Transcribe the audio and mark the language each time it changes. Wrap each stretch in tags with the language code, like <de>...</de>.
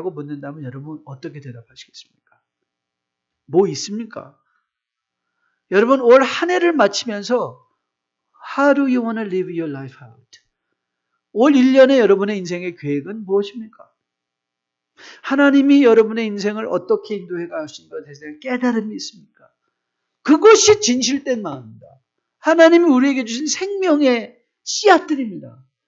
<ko>라고 묻는다면 여러분 어떻게 대답하시겠습니까? 뭐 있습니까? 여러분 올 한 해를 마치면서</ko> <en>How do you want to live your life out?</en> <ko>올 1년의 여러분의 인생의 계획은 무엇입니까? 하나님이 여러분의 인생을 어떻게 인도해 가신 것에 대한 깨달음이 있습니까? 그것이 진실된 마음입니다. 하나님이 우리에게 주신 생명의 씨앗들입니다.</ko>